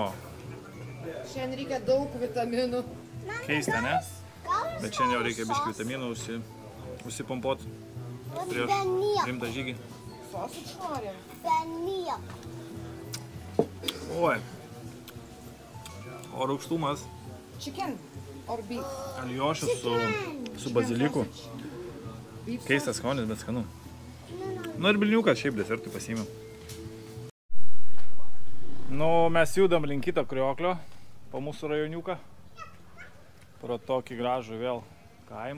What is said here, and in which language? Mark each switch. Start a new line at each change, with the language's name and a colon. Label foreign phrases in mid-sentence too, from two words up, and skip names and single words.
Lithuanian: Šiandien reikia daug vitaminų. Keista, ne? Bet šiandien jau reikia biškį vitaminų užsipompuoti prieš rimtą žygį. Sausage norim. Oi. O rūgštumas.
English: Chicken or beef.
Lithuanian: Aliošius su baziliku. Keistas skonis, bet skanu. Nu ir bliniuką šiaip desertui pasiėmiau. Nu, mes judam link kito krioklio, po mūsų rajoniuką. Pro tokį gražų vėl kaimą.